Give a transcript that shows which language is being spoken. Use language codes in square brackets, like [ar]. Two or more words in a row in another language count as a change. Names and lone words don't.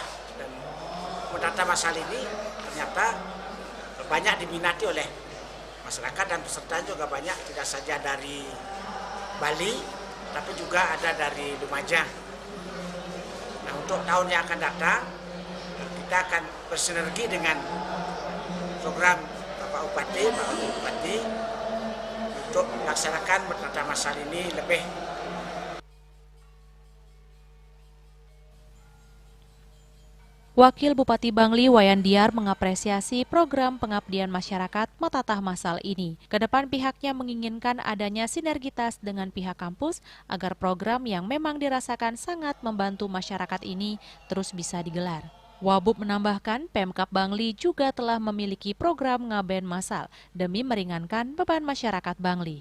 [id] Dan Mentata Masal ini ternyata banyak diminati oleh masyarakat dan peserta juga banyak, tidak saja dari Bali tapi juga ada dari Lumajang. Nah, untuk tahun yang akan datang kita akan bersinergi dengan program Bapak Bupati, Pak Wakil Bupati untuk melaksanakan Mentata Masal ini lebih. Wakil Bupati Bangli Wayan Diar mengapresiasi program pengabdian masyarakat Metatah Masal ini. Kedepan pihaknya menginginkan adanya sinergitas dengan pihak kampus agar program yang memang dirasakan sangat membantu masyarakat ini terus bisa digelar. Wabub menambahkan Pemkab Bangli juga telah memiliki program ngaben masal demi meringankan beban masyarakat Bangli.